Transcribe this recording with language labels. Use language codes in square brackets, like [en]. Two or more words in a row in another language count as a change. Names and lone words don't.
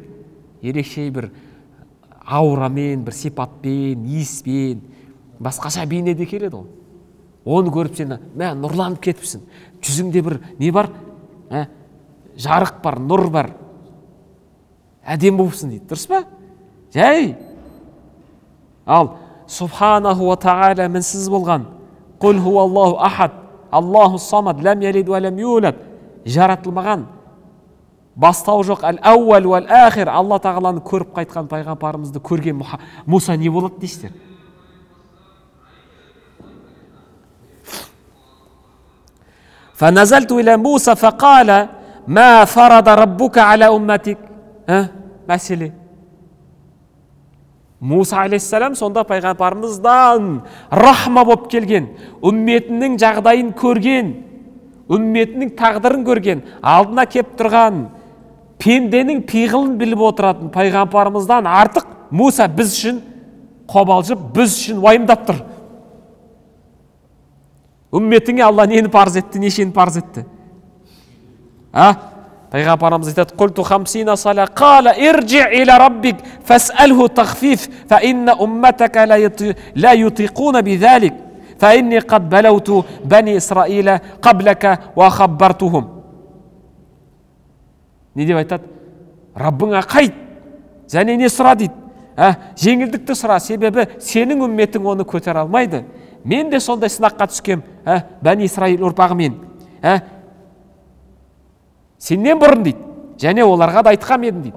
[kk] Ерекше бір аурамен, бір сипатпен, иіспен, басқаша бейнеде келеді ол. Оны көріп сен, нұрланып кетіпсің. Жүзіңде бір не бар? Жарық бар, нұр бар. Әдем болыпсың дейді. Дұрыс па? Жай. Ал [ar] سبحانه وتعالى [kk] мінсіз болған. [ar] قل هو الله أحد الله الصمد, لم يلد ولم يولد. [kk] Жаратылмаған, бастау жоқ, [ar] الأول والآخر. [kk] Алла тағаланы көріп қайтқан пайғамбарымызды көрген Муса не болады дейсіздер? [ar] فنزلت إلى موسى فقال ما فرض ربك على أمتك мәселе. [kk] Муса алейхиссалам сонда пайғамбарымыздан рахма болып келген, үмметінің жағдайын көрген, үмметінің тағдырын көрген, алдына кеп тұрған, пенденің пиғылын біліп отыратын пайғамбарымыздан артық Муса біз үшін қобалжып, біз үшін уайымдап тұр. Үмметіңе Алла нені парыз етті, нешені парыз етті? Пайғамбарымыз айтады: [ar] "قلت خمسين صلاة قال ارجع إلى ربك فاسأله التخفيف فإن أمتك لا يطيقون ذلك فإني قد بلوت بني إسرائيل قبلك وخبرتهم." [kk] Не деп айтады? Раббыңа қайт, және не сұра дейді? Жеңілдікті сұра, себебі сенің үмметің оны көтер алмайды. Мен де сондай сынаққа түскем, бәни Исраил ұрпағымен. Сеннен бұрын дейді, және оларға да айтқам едім дейді.